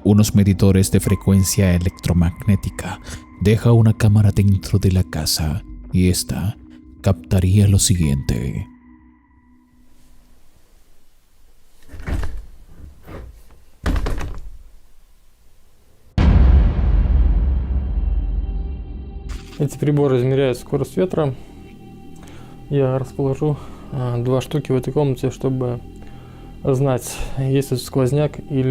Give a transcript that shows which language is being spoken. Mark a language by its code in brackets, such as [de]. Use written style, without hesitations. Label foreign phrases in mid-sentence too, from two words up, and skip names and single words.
[es] unos medidores de frecuencia electromagnética, deja una cámara dentro de la casa y esta captaría lo siguiente. [ru] Эти приборы измеряют скорость ветра. Я расположу 2 штуки в этой комнате, чтобы знать, есть тут сквозняк или нет.